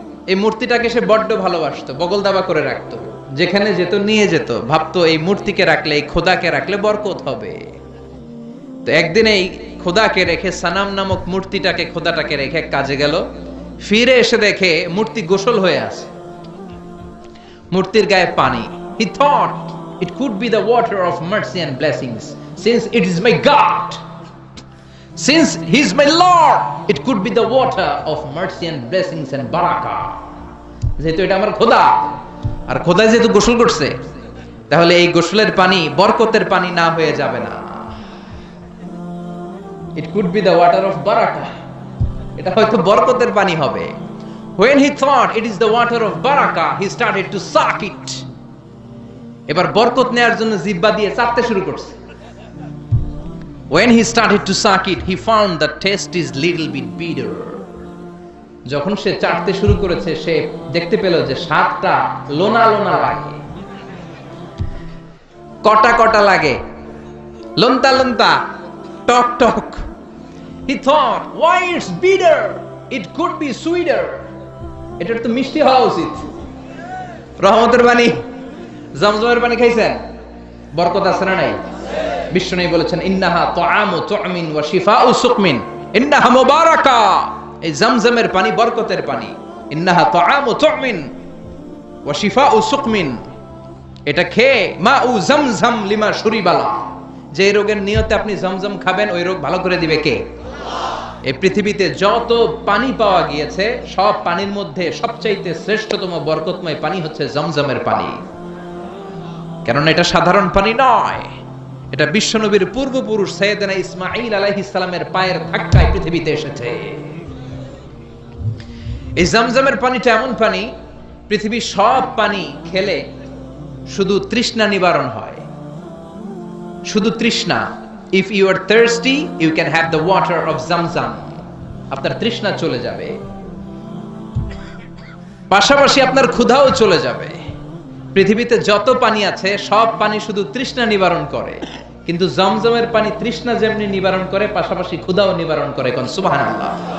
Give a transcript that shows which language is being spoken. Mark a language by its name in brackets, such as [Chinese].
[Bangla] এই মূর্তিটাকে সে বড্ড ভালোবাসতো, বগল দাবা করে রাখতো, যেখানে যেত নিয়ে যেত, ভাবতো এই মূর্তিকে রাখলে, এই খোদাকে রাখলে বরকত হবে। তো একদিন এই খোদাকে রেখে, সানাম নামক মূর্তিটাকে, খোদাটাকে রেখে কাজে গেল। ফিরে এসে দেখে মূর্তি গোসল হয়ে আছে, মূর্তির গায়ে পানি। [English] He thought it could be the water of mercy and blessings, since it is my God, since he is my Lord, it could be the water of mercy and blessings and barakah. [Bangla] যেহেতু এটা আমার খোদা, আর খোদা যেহেতু গোসল করছে, তাহলে এই গোসলের পানি বরকতের পানি না হয়ে যাবে না। [English] It could be the water of barakah, [Bangla] এটা হয়তো বরকতের পানি হবে। [English] When he thought it is the water of barakah, he started to suck it. [Bangla] এবার বরকত নেয়ার জন্য জিহ্বা দিয়ে চাটতে শুরু করছে। [English] When he started to suck it, he found the taste is little bit bitter. [Bangla] যখন সে চাটতে শুরু করেছে, সে দেখতে পেল যে স্বাদটা লোনা লোনা লাগে, কটা কটা লাগে, লন্তা লন্তা, টক টক। [English] He thought, why it's bitter? It could be sweeter. [Bangla] এটা তো মিষ্টি হওয়া উচিত। রহমতের পানি, জমজমের পানি খাইছেন? বরকত আছে না নাই? বিশ্বনবী বলেছেন, [Arabic] ইন্নাহা তুআমু তুমিন ওয়া শিফাউ সুকমিন, ইন্নাহা মুবারাকা। [Bangla] এই জমজমের পানি বরকতের পানি। [Arabic] ইন্নাহা তুআমু তুমিন ওয়া শিফাউ সুকমিন, [Bangla] এটা খেয়ে [Arabic] মাউ জমজম লিমা শুরিবালা, [Bangla] যে রোগের নিয়তে আপনি জমজম খাবেন, ওই রোগ ভালো করে দিবে কে? এই পৃথিবীতে যত পানি পাওয়া গিয়েছে, সব পানির মধ্যে সবচাইতে শ্রেষ্ঠতম বরকতময় পানি হচ্ছে জমজমের পানি। কারণ এটা সাধারণ পানি নয়, এটা বিশ্বনবীর পূর্বপুরুষ সাইয়েদনা ইসমাঈল আলাইহিস সালামের পায়ের ধাক্কায় পৃথিবীতে এসেছে। এই জমজমের পানিটা এমন পানি, পৃথিবীর সব পানি খেলে শুধু তৃষ্ণা নিবারণ হয়, শুধু তৃষ্ণা। [English] If you are thirsty, you can have the water of Zamzam. [Bangla] আপনার তৃষ্ণা চলে যাবে, পাশাপাশি আপনার ক্ষুধাও চলে যাবে। পৃথিবীতে যত পানি আছে, সব পানি শুধু তৃষ্ণা নিবারণ করে, কিন্তু জমজমের পানি তৃষ্ণা যেমনি নিবারণ করে, পাশাপাশি ক্ষুধাও নিবারণ করে। কোন সুবহানাল্লাহ।